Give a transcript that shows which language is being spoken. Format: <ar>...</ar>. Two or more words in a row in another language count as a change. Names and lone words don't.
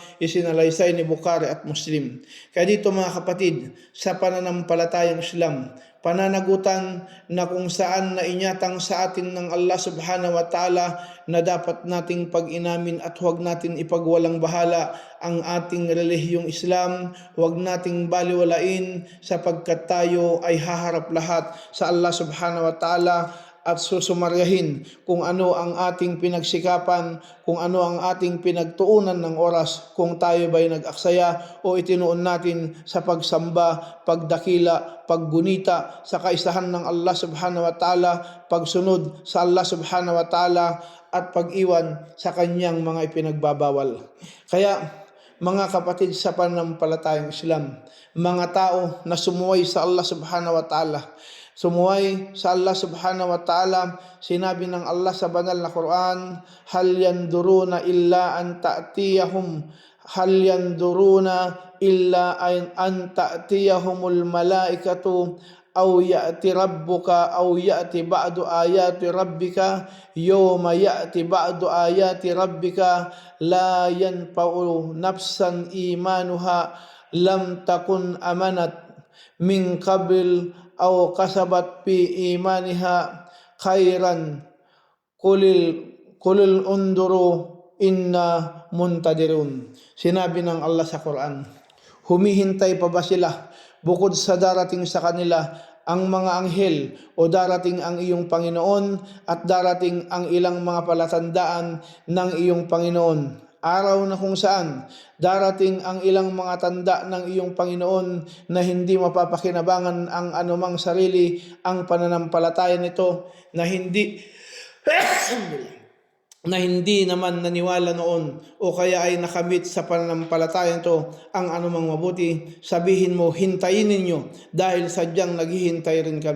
<tl>Isinalaysay ni Bukhari at Muslim. Kaya dito mga kapatid, sa pananampalatayang Islam, pananagutan na kung saan na inyatang sa atin ng Allah</tl> <ar>سبحانه وتعالى</ar> <tl>na dapat nating pag-inamin at huwag natin ipagwalang bahala ang ating relihiyong Islam, huwag nating baliwalain sapagkat tayo ay haharap lahat sa Allah</tl> <ar>سبحانه وتعالى</ar> <tl>at susumaryahin kung ano ang ating pinagsikapan, kung ano ang ating pinagtuunan ng oras, kung tayo ba'y nag-aksaya o itinuon natin sa pagsamba, pagdakila, paggunita sa kaisahan ng Allah</tl> <ar>سبحانه وتعالى,</ar> <tl>pagsunod sa Allah</tl> <ar>سبحانه وتعالى,</ar> <tl>at pag-iwan sa kanyang mga ipinagbabawal. Kaya mga kapatid sa pananampalatayang Islam, mga tao na sumuway sa Allah</tl> <ar>سبحانه وتعالى,</ar> <tl>sumuway sa</tl> <ar>الله سبحانه وتعالى,</ar> <tl>sinabi ng Allah sa banal na Quran,</tl> <ar>هل ينظرون illa an ta'tiyahum, هل ينظرون إلا أن تأتيهم، هل ينظرون إلا أن تأتيهم الملائكة أو يأتي ربك أو يأتي بعض آيات ربك يوم يأتي بعض آيات ربك لا ينفع نفسا إيمانها لم تكن آمنت من قبل أو كسبت في إيمانها خيرا قل انتظروا إنا منتظرون.</ar> <tl>Sinabi ng Allah sa Quran, humihintay pa ba sila bukod sa darating sa kanila ang mga anghel, o darating ang iyong Panginoon at darating ang ilang mga palatandaan ng iyong Panginoon? Araw na kung saan darating ang ilang mga tanda ng iyong Panginoon na hindi mapapakinabangan ang anumang sarili, ang pananampalataya nito na hindi naman naniwala noon o kaya ay nakamit sa pananampalataya nito ang anumang mabuti, sabihin mo, hintayin ninyo dahil sadyang naghihintay rin kami.</tl>